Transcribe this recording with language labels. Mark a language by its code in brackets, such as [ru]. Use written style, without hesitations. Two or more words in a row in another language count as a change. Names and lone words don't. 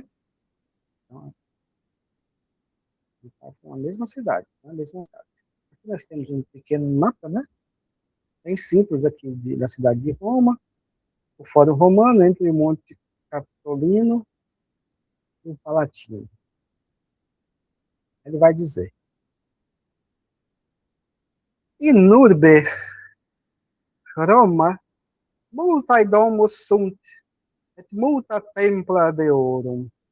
[pt] Então, estavam na mesma cidade, na mesma casa. Aqui nós temos um pequeno mapa, né? Bem simples aqui da cidade de Roma, o Fórum Romano, entre o Monte Capitolino e o Palatino. Ele vai dizer: [la] In urbe Roma multae domus sunt, et multa templa deorum.